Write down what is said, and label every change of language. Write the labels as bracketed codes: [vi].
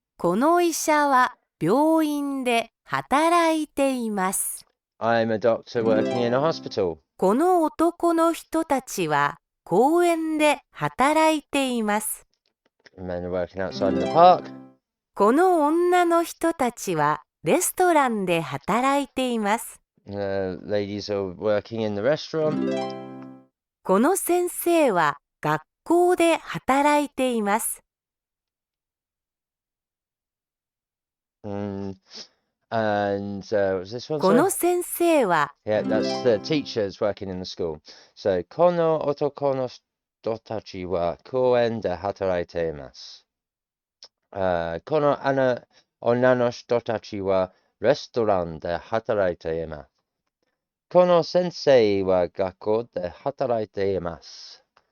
[ja] この医者は病院で働いています。 [en] I'm a doctor working in a hospital. [ja] この男の人たちは公園で働いています。 [en] Men are working outside in the park. [ja] この女の人たちはレストランで働いています。 [en] Ladies are working in the restaurant. [ja] この先生は学校で働いています。 [en] And what's this one? [ja] この先生は [en] Yeah, that's the teachers working in the school. [ja] So, この男の人たちは公園で働いています。この女の人たちはレストランで働いています。この先生は学校で働いています。